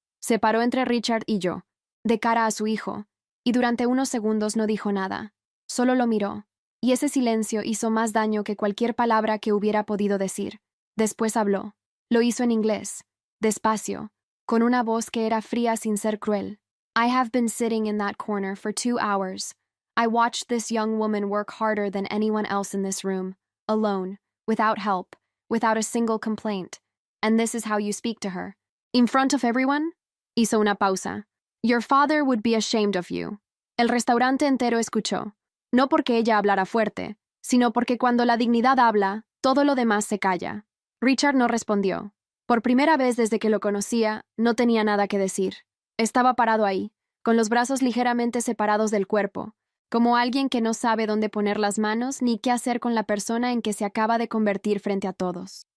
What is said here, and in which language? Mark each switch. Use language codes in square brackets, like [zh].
[es] Se paró entre Richard y yo, de cara a su hijo, y durante unos segundos no dijo nada. Solo lo miró, y ese silencio hizo más daño que cualquier palabra que hubiera podido decir. Después habló. Lo hizo en inglés, despacio, con una voz que era fría sin ser cruel. [en] I have been sitting in that corner for 2 hours. I watched this young woman work harder than anyone else in this room, alone, without help, without a single complaint. And this is how you speak to her. In front of everyone? [es] Hizo una pausa. [en] Your father would be ashamed of you. [es] El restaurante entero escuchó. No porque ella hablara fuerte, sino porque cuando la dignidad habla, todo lo demás se calla. Richard no respondió. Por primera vez desde que lo conocía, no tenía nada que decir. Estaba parado ahí, con los brazos ligeramente separados del cuerpo, como alguien que no sabe dónde poner las manos ni qué hacer con la persona en que se acaba de convertir frente a todos.